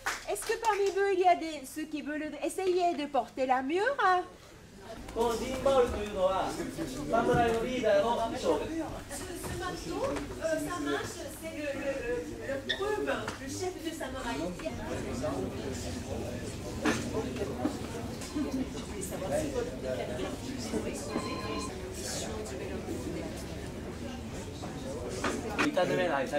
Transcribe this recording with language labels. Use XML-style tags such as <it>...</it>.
<fr>Est-ce que parmi vous, il y a ceux qui veulent essayer de porter l'armure?</fr> <ja>このジンバールというのは侍のリーダーの衣装です。</ja> <fr>Ce manteau, ça marche, c'est le preuve, le chef de samouraï.</fr>